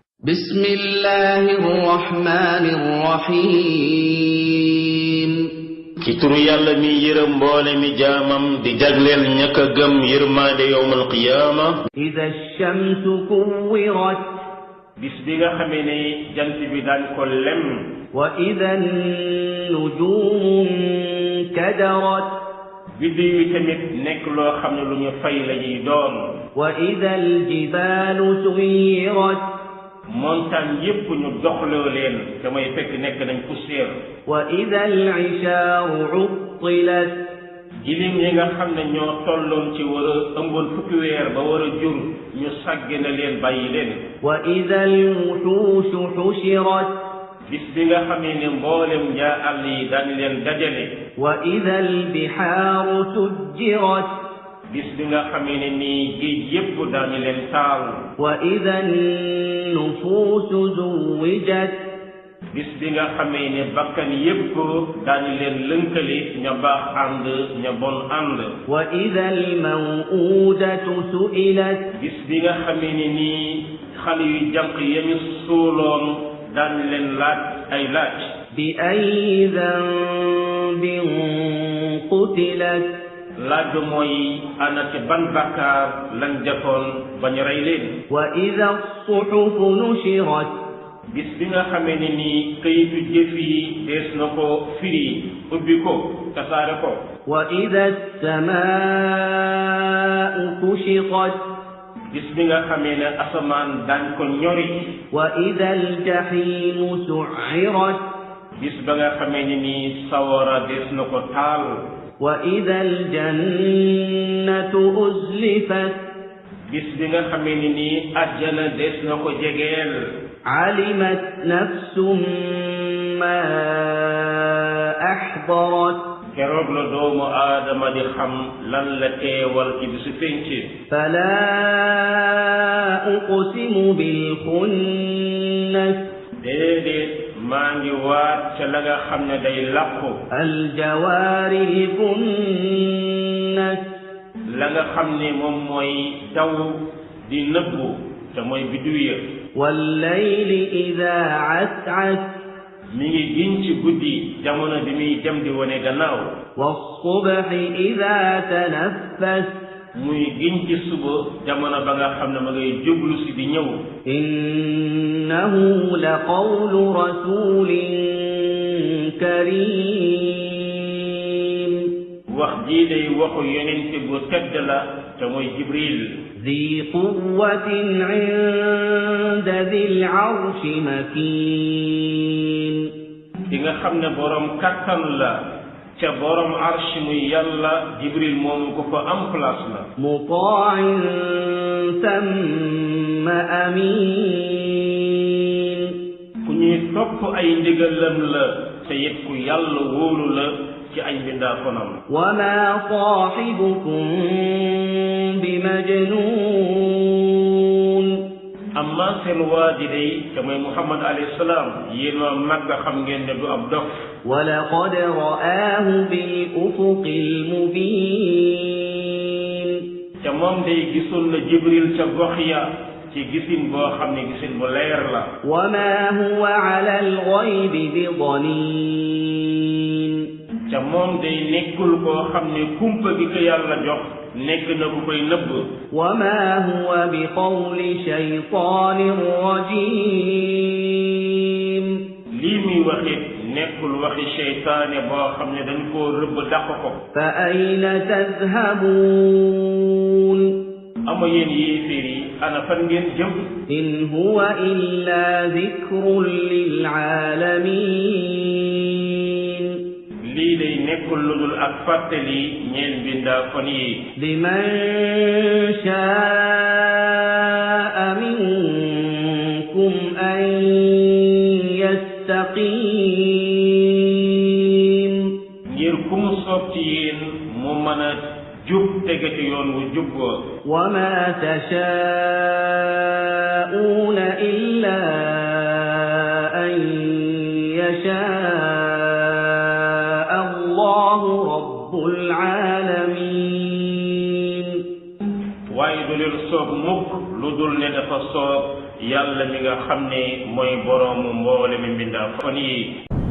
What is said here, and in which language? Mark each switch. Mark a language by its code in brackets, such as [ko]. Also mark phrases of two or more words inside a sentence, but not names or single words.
[ar] بسم الله الرحمن الرحيم [wo] ci turu yàlla mi yërëm mboole mi jaamam di jagleel ñak a gëm yërmaande [ar] يوم القيامة. إذا الشمس كورت [wo] bis bi nga xamee ne jant bi daañ ko lem. [ar] وإذا النجوم انكدرت [wo] biddiw yi tamit nekk loo xam ne lu ñu fay la ñuy doon. [ar] وإذا الجبال سيرت [wo] montagne yépp ñu doxloo leen te mooy fekk nekk nañ poussière. [ar] وإذا العشار عطلت [wo] jilim yi nga xam ne ñoo tolloon ci war a ëmboon fukki weer ba war a jur ñu sàgge na leen bàyyi leen. [ar] وإذا الوحوش حشرت [wo] bis bi nga xamee ne mboolem njaa àll yi daañ leen dajale. [ar] وإذا البحار سجرت [wo] bis bi nga xamee ne nii géej yépp daañu leen taal. [ar] وإذا النفوس زوجت [wo] bis bi nga xamee ne bakkan yépp daañu leen lënkale ña baax ànd ña bon ànd. [ar] وإذا الموءودة سئلت [wo] bis bi nga xamee ne nii xale yu jànq yañu suuloon daañu leen laaj ay laaj. [ar] بأي ذنب قتلت [wo] laaj mooy ana ci ban bakkaar lañ defoon ba ñu rey leen. [ar] وإذا الصحف نشرت [wo] bis bi nga xamee ne nii këyitu jëf yi dees na ko firi ubbi ko tasaare ko. [ar] وإذا السماء كشطت [wo] bis bi nga xamee ne asamaan daañ ko ñori. [ar] وإذا الجحيم سعرت [wo] bis ba nga xamee ne nii sawara dees na ko taal. [ar] وإذا الجنة أزلفت [wo] bis bi nga xamee ne nii àjjana dees na ko jegeel. [ar] علمت نفس ما أحضرت [wo] keroog la doomu aadama di xam lan la teewal ci bisu penc. [ar] فلا أقسم بالخنس [wo] déedéet maa ngi waat ca la nga xam ne day làqu. [ar] الجوار الكنس [wo] la nga xam ne moom mooy daw di nëbbu te mooy biddiw ya. [ar] والليل إذا عسعس [wo] mi ngi giñ ci guddi jamono bi muy dem di wane gannaaw. [ar] والصبح إذا تنفس [wo] muy giñ ci suba jamono ba nga xam ne ma ngay jublu si di ñëw. [ar] إنه لقول رسول كريم [wo] wax jii day waxu yonent bu tedd la te mooy Jibril. [ar] ذي قوة عند ذي العرش مكين [wo] ki nga xam ne borom kattan la ca borom arsh muy yàlla. Jibril moomu ko fa am place la. [ar] مطاع ثم أمين [wo] ku ñuy topp ay ndigalam la te it ku yàlla wóolu la ci ay mbindaafonam. [ar] وما صاحبكم بمجنون [wo] amma seen waa ji day te mooy Muhammad [ar] عليه السلام [wo] yéen waa Makka xam ngeen ne du ab dof. [ar] ولقد رآه بالأفق المبين [wo] te moom day gisoon na Jibril ca gox ya ci gisin boo xam ne gisin bu leer la. [ar] وما هو على الغيب بضنين [wo] te moom day nekkul koo xam ne kumpa gi ko yàlla jox nekk na ku koy nëbb. [ar] وما هو بقول شيطان رجيم [wo] lii muy waxit nekkul waxi seytaane boo xam ne dañ koo rëbb dàq ko. [ar] فأين تذهبون [wo] ama yéen yéeféer yi ana fan ngeen jëm. [ar] إن هو إلا ذكر للعالمين [wo] lii day nekkul lu dul ak fàttali ñeel mbindaafon yi. [ar] لمن شاء منكم أن يستقيم [wo] ngir ku mu soob ci yéen mu mën a jub tege ci yoon wu jub wa. [ar] وما تشاءون إلا أن يشاء الله رب العالمين [wo] waaye du leen soob mukk lu dul ne dafa soob yàlla mi nga xam ne mooy boroomu mboole mi mbindaa fan yi